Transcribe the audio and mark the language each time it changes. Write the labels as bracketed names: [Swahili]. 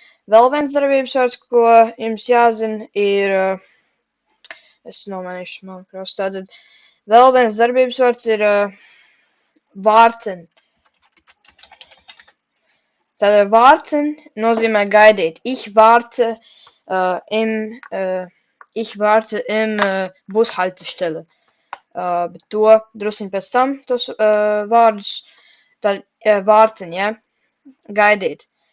[Latvian] Vēl viens darbības vārds, ko jums jāzina, ir, es nomainīšu smalku krāsu, tātad, vēl viens darbības vārds ir warten. Tātad warten nozīmē gaidīt. [German] Ich warte im Bushaltestelle. [Latvian] Bet to drusiņ pēc tam, tos vārdus, tad warten, ja, gaidīt.